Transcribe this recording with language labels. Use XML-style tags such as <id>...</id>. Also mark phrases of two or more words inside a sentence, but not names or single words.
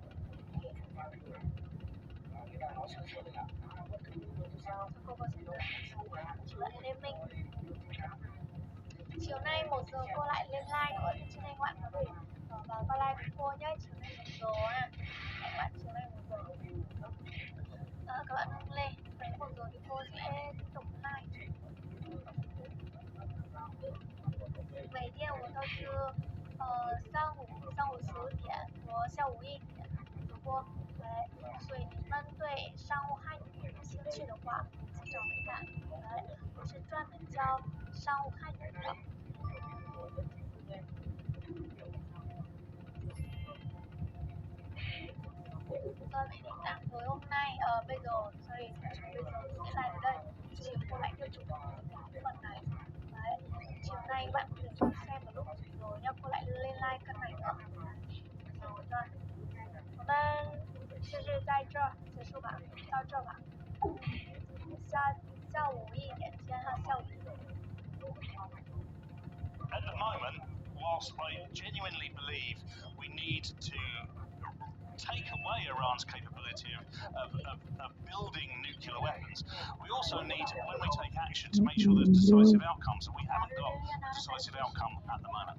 <vi>Cô có sẽ lại lên mình. Chiều nay 1 giờ cô lại lên live nữa, thì trên đây các bạn có thể vào qua live với cô nhé. Chiều nay 1 giờ à. Các bạn chiều nay 1 giờ. Các bạn đừng lên. Đấy 1 giờ thì cô sẽ tiếp tục live.</vi> <zh>每天我都是上午10点和下午1点直播，所以你们对商务汉语有兴趣的话，请找美感，我是专门教商务汉语的。</zh> <vi>Rồi vậy thì tạm thời hôm nay bây giờ sorry, bây giờ tôi sẽ live ở đây. Chiều cô lại tiếp tục cái phần này. Đấy, chiều nay bạn có thể xem vào lúc rồi nhá, cô lại lên live cân này nữa. Rồi,</vi> <zh>我们就是在这儿结束吧，到这吧。下午1点先哈，下午1点。</zh> <en>At the moment, whilst I genuinely believe we need to take away Iran's capability of building nuclear weapons, we also need, when we take action, to make sure there's decisive outcomes, and we haven't got a decisive outcome at the moment.</en>